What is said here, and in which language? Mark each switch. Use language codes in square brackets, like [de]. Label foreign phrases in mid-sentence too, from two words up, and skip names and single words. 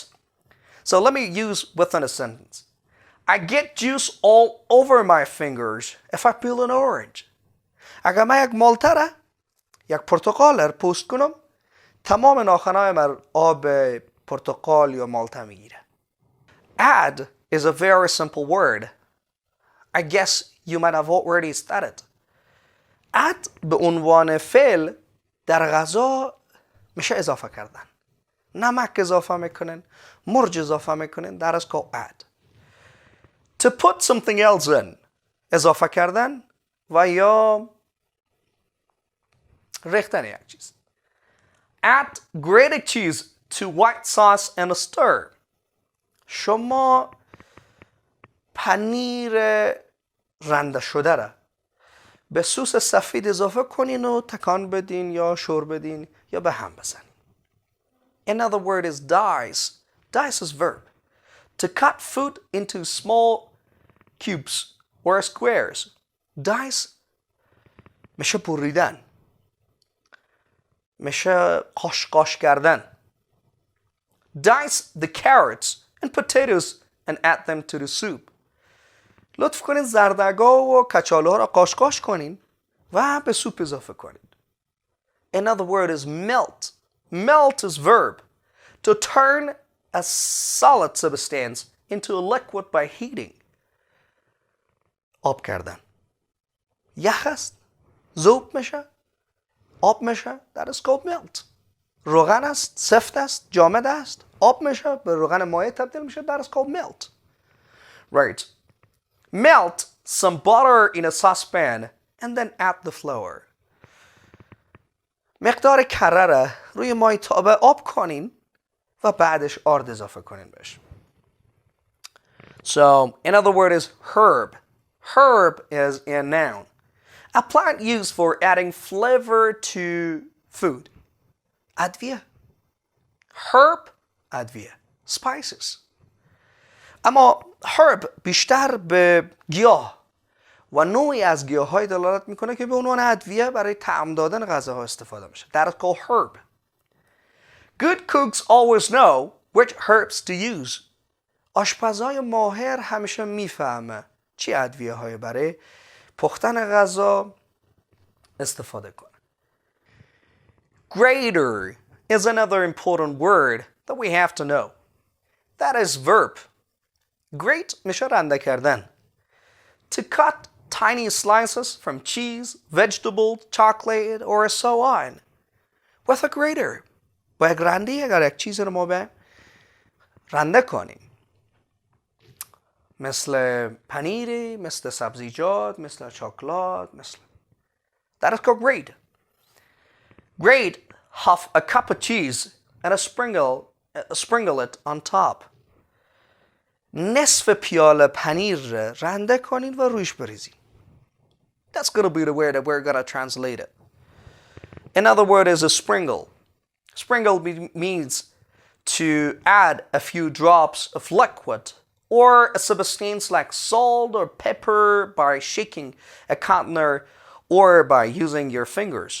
[en] So let me use within a sentence. I get juice all over my fingers if I peel an orange. [fa] اگر من یک مالته را, یک پرتقال را پوست کنم, تمام ناخنهای من آب پرتقال یا مالته میگیره. [en] Add is a very simple word. I guess you might have already studied. [fa] add به عنوان فعل در غذا میشه اضافه کردن. نمک اضافه میکنن, مرچ اضافه میکنن, [en] that is called add. To put something else in, [fa] اضافه کردن و یا ریختن یک چیز. [en] Add grated cheese to white sauce and stir. [fa] شما پنیر رنده شده را به سس سفید اضافه کنین و تکان بدین یا شور بدین یا به هم بزنین. [en] Another word is dice. Dice is verb. To cut food into small cubes or squares. [fa] Dice میشه بریدن. میشه قاش کردن. [en] Dice the carrots and potatoes and add them to the soup. [fa] لطف کنین زردگاه و کچالو را قاش کنین و به سوپ اضافه کنین. [en] Another word is melt. Melt is verb. To turn a solid substance into a liquid by heating. [fa] آب کردن. یخ است. ذوب میشه. آب میشه. [en] That is called melt. [fa] روغن است. سفت است. جامد است. آب میشه. به روغن مایع تبدیل میشه. [en] That is called melt. Right. Melt some butter in a saucepan and then add the flour. [fa] مقدار کره را روی مای تابه آب کنین و بعدش آرد اضافه کنین بهش. [en] So, another word is herb. Herb is a noun. A plant used for adding flavor to food. [fa] ادویه. Herb, ادویه. [en] Spices. [fa] اما herb بیشتر به گیاه و نوعی از گیاه‌های دلالت میکنه که به عنوان ادویه برای طعم دادن غذاها استفاده میشه. [en] That is called herb. Good cooks always know which herbs to use. [fa] آشپزای ماهر همیشه میفهمه چی ادویه‌های برای پختن غذا استفاده کنه. [en] Grater is another important word that we have to know. That is verb. Grate [fa] میشه رنده کردن. [en] To cut tiny slices from cheese, vegetable, chocolate, or so on. With a grater. [fa] با یک رنده اگر یک چیز رو ما به رنده کنیم. مثل پنیری، مثل سبزیجات، مثل شکلات، مثل. [en] That is called grate. Grate half a cup of cheese and sprinkle it on top. نصف پیاله پنیر رنده کنین و رویش بریزین. That's going to be the word that we're going to translate it. Another word is a sprinkle. Sprinkle means to add a few drops of liquid or a substance like salt or pepper by shaking a container or by using your fingers.